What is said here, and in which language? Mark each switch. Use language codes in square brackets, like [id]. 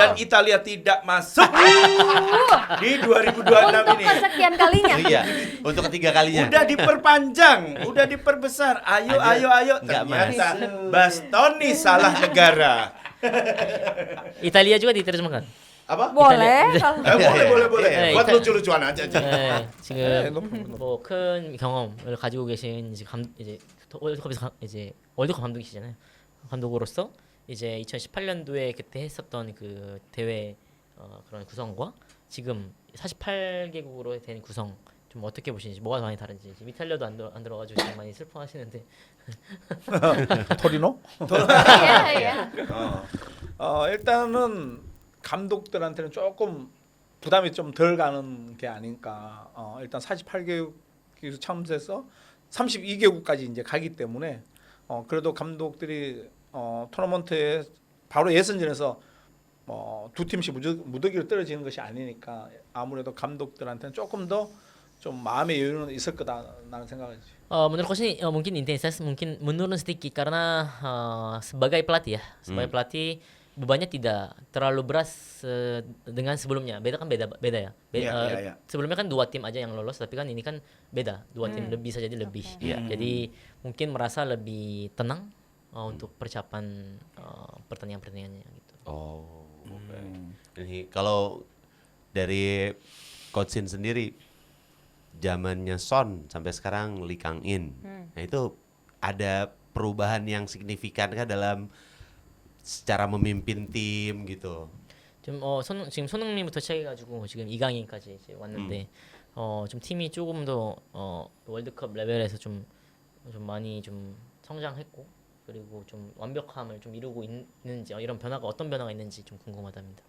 [id] dan Italia tidak masuk di 2026 Untuk ini. kesekian kalinya. Iya, untuk ketiga kalinya. Udah diperpanjang, udah diperbesar. Ayo, Aja ayo. nggak Ternyata Bastoni salah negara. Italia juga diterjemahkan. Apa? Boleh kalau Boleh. Buat Ita- lucu-lucuan aja. [ko] 지금 뭐 큰 경험을 가지고 계신 이제 월드컵 감독이시잖아요. 감독으로서 이제 2018년도에 그때 했었던 그 대회 그런 구성과 지금 48개국으로 된 구성 좀 어떻게 보시는지 뭐가 많이 다른지 지금 이탈리아도 안 들어가지고 지금 많이 슬퍼하시는데 토리노? [id] Iya. [ko] 일단은 감독들한테는 조금 부담이 좀 덜 가는 게 아닐까. 일단 48개국에서 참석해서 32개국까지 이제 가기 때문에 그래도 감독들이 토너먼트에 바로 예선전에서 두 팀씩 무더기로 떨어지는 것이 아니니까 아무래도 감독들한테는 조금 더 좀 마음의 여유는 있을 거다라는 생각이지. [id] menurutku sih mungkin intensitas mungkin menurun sedikit karena sebagai pelatih ya, sebagai pelatih bebannya tidak terlalu beras dengan sebelumnya. Beda ya. Iya. Sebelumnya kan 2 tim aja yang lolos, tapi kan ini kan beda. 2 tim bisa jadi lebih. Iya. Jadi mungkin merasa lebih tenang untuk persiapan pertandingan-pertandingannya gitu. Oh, oke. Ini kalau dari Coach Shin sendiri, zamannya Son sampai sekarang Lee Kang In, nah itu ada perubahan yang signifikan kah dalam secara memimpin tim gitu? [ko] 지금 손흥민부터 시작해가지고 지금 이강인까지 이제 왔는데 좀 팀이 조금 더 월드컵 레벨에서 좀 많이 좀 성장했고 그리고 좀 완벽함을 좀 이루고 있는지 이런 변화가 어떤 변화가 있는지 좀 궁금하답니다.